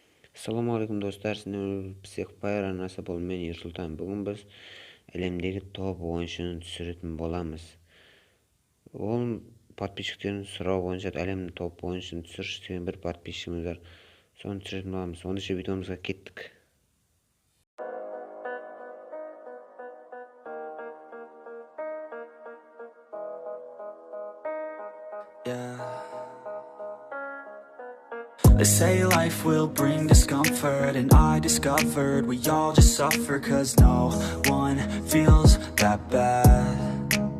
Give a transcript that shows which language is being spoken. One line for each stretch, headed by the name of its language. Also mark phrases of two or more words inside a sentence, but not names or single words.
Kazakh: Ассалаумағалейкум достар, сіздермен психпайыр арнасы бұл мен Ерсұлтан. Бүгін біз әлемдегі топ ойыншыны түсіретін боламыз. Ол подписчиктердің сұрауы бойынша әлемнің топ ойыншыны түсірші деген бір подписчигіміз бар. Соны түсіретін боламыз. Онда видеомызға кеттік.
English: They say life will bring discomfort, and I discovered we all just suffer, cause no one feels that bad.